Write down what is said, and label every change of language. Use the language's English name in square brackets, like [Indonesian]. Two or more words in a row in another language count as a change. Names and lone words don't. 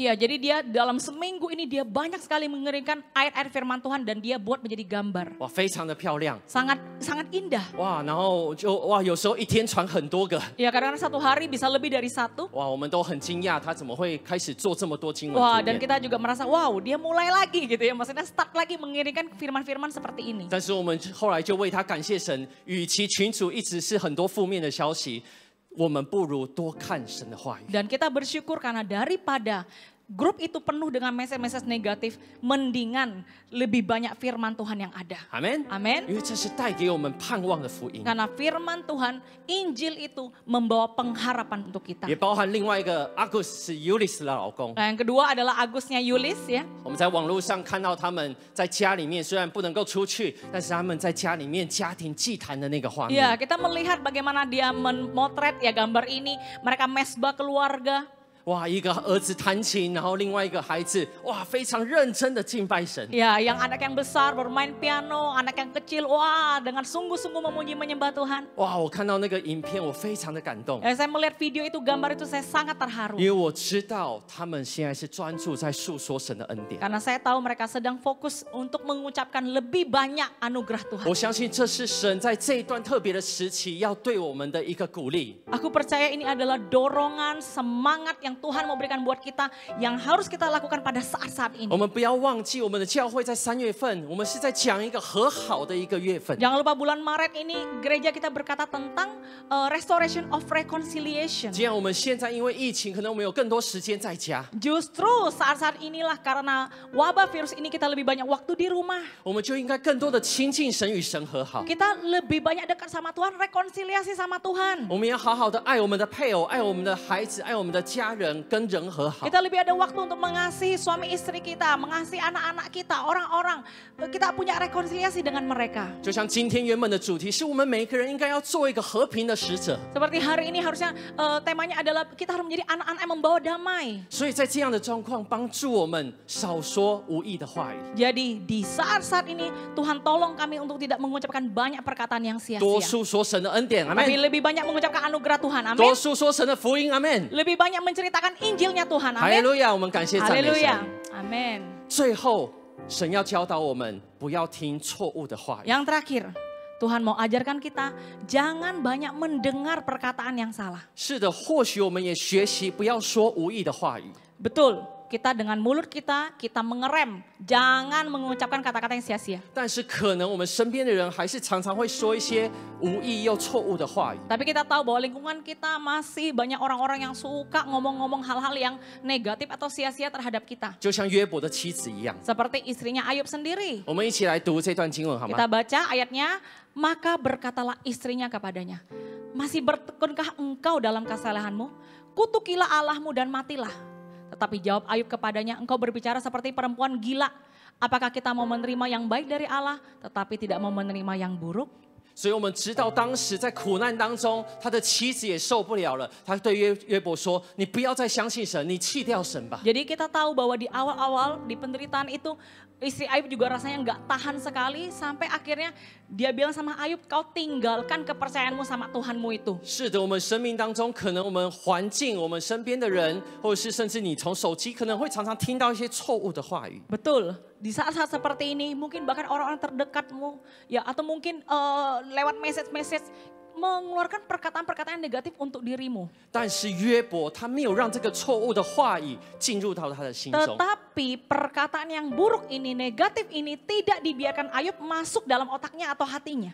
[Indonesian] Ya, jadi dia dalam seminggu ini dia banyak sekali mengirimkan ayat-ayat firman Tuhan dan dia buat menjadi gambar. [Chinese] 哇，非常的漂亮 [Indonesian] Sangat indah. [Chinese] 哇！然后有时候一天传很多个 [Indonesian] Ya, kadang-kadang satu hari bisa lebih dari 1. [Chinese] 哇，我们都很惊讶，他怎么会开始做这么多经文 [Indonesian] Wah, [Chinese] 图 [Indonesian] dan [Chinese] 片？ [Indonesian] kita juga merasa, wow, dia mulai lagi gitu ya. Maksudnya start lagi mengirimkan firman-firman seperti ini. [Chinese] 但是我们后来就为他感谢神，与其群组一直是很多负面的消息，我们不如多看神的话语。 [Indonesian] Dan kita bersyukur karena daripada grup itu penuh dengan message-message negatif, mendingan lebih banyak firman Tuhan yang ada. [Chinese] 阿门， [Indonesian] Amin. [Chinese] 因为这是带给我们盼望的福音， [Indonesian] Karena firman Tuhan, Injil itu membawa pengharapan untuk kita. [Chinese] 也包含另外一个阿古斯 Yulis 的老公。 [Indonesian] Nah, yang kedua adalah Agusnya Yulis ya. [Chinese] 我们在网络上看到他们在家里面，虽然不能够出去，但是他们在家里面家庭祭坛的那个画面。 [Indonesian] Ya, kita melihat bagaimana dia memotret ya gambar ini. Mereka mesbah keluarga. [Chinese] 哇，一个儿子弹琴，然后另外一个孩子哇非常认真的敬拜神。 [Indonesian] Ya, yang anak yang besar bermain piano, anak yang kecil wah dengan sungguh-sungguh memuji menyembah Tuhan. [Chinese] 哇，我看到那个影片，我非常的感动， [Indonesian] Saya melihat video itu, gambar itu saya sangat terharu. [Chinese] 因为我知道他们现在是专注在诉说神的恩典。 [Indonesian] Karena saya tahu mereka sedang fokus untuk mengucapkan lebih banyak anugerah Tuhan. [Chinese] 我相信这是神在这一段特别的时期要对我们的一个鼓励。 [Indonesian] Aku percaya ini adalah dorongan, semangat yang Tuhan mau berikan buat kita yang harus kita lakukan pada saat-saat ini. [Chinese] 我们不要忘记，我们的教会在3月份，我们是在讲一个和好的一个月份。 [Indonesian] Jangan lupa bulan Maret ini gereja kita berkata tentang [English] restoration of reconciliation. [Chinese] 既然我们现在因为疫情，可能我们有更多时间在家， [Indonesian] Justru saat-saat inilah karena wabah virus ini kita lebih banyak waktu di rumah. [Chinese] 我们就应该更多的亲近神，与神和好。 [Indonesian] Kita lebih banyak dekat sama Tuhan, rekonsiliasi sama Tuhan. [Chinese] 我们要好好的爱我们的配偶，爱我们的孩子，爱我们的家人，跟人和好。 [Indonesian] Kita lebih ada waktu untuk mengasihi suami istri kita, mengasihi anak-anak kita, orang-orang. Kita punya rekonsiliasi dengan mereka. [Chinese] 就像今天原本的主题是我们每一个人应该要做一个和平的使者， [Indonesian] Seperti hari ini harusnya temanya adalah kita harus menjadi anak-anak yang membawa damai. [Chinese] 所以在这样的状况，帮助我们少说无益的话语， [Indonesian] Jadi di saat-saat ini Tuhan tolong kami untuk tidak mengucapkan banyak perkataan yang [Chinese] 多 [Indonesian] sia-sia. [Chinese] 诉说神的恩典，阿 [Indonesian] Tapi [Chinese] 门。 [Indonesian] lebih banyak mengucapkan anugerah Tuhan, [Chinese] 多 [Indonesian] amin. [Chinese] 诉说神的福音，阿门。 [Indonesian] Lebih banyak menceritakan Injilnya Tuhan, [Chinese] 哈利 [Indonesian] amin. [Chinese] 路亚，我们感谢赞美 [Indonesian] Haleluya, [Chinese] 神。 [Indonesian] amin. [Chinese] 最后，神要教导我们不要听错误的话语。 [Indonesian] Yang terakhir, Tuhan mau ajarkan kita jangan banyak mendengar perkataan yang salah. [Chinese] 是的，或许我们也学习不要说无益的话语。 [Indonesian] Betul, kita dengan mulut kita mengerem, jangan mengucapkan kata-kata yang sia-sia. [Chinese] 但是可能我们身边的人还是常常会说一些无意又错误的话语。 [Indonesian] Tapi kita tahu bahwa lingkungan kita masih banyak orang-orang yang suka ngomong-ngomong hal-hal yang negatif atau sia-sia terhadap kita. [Chinese] 就像约伯的妻子一样， [Indonesian] Seperti istrinya Ayub sendiri. [Chinese] 我们一起来读这段经文好吗？ [Indonesian] Kita baca ayatnya, maka berkatalah istrinya kepadanya, masih bertekunkah engkau dalam kesalehanmu? Kutukilah Allahmu dan matilah. Tetapi jawab Ayub kepadanya, engkau berbicara seperti perempuan gila. Apakah kita mau menerima yang baik dari Allah, tetapi tidak mau menerima yang buruk? [Chinese] 所以我们知道当时在苦难当中，他的妻子也受不了了，他对约伯说：“你不要再相信神，你弃掉神吧。” [Indonesian] Jadi kita tahu bahwa di awal-awal di penderitaan itu istri Ayub juga rasanya nggak tahan sekali sampai akhirnya dia bilang sama Ayub, kau tinggalkan kepercayaanmu sama Tuhanmu itu. [Chinese] 是的，我们生命当中，可能我们环境、我们身边的人，或者是甚至你从手机，可能会常常听到一些错误的话语。 [Indonesian] Betul, di saat-saat seperti ini mungkin bahkan orang-orang terdekatmu ya atau mungkin lewat message-message mengeluarkan perkataan-perkataan negatif untuk dirimu. [Chinese] 但是约伯他没有让这个错误的话语进入到他的心中。 [Indonesian] Tetapi perkataan yang buruk ini, negatif ini tidak dibiarkan Ayub masuk dalam otaknya atau hatinya.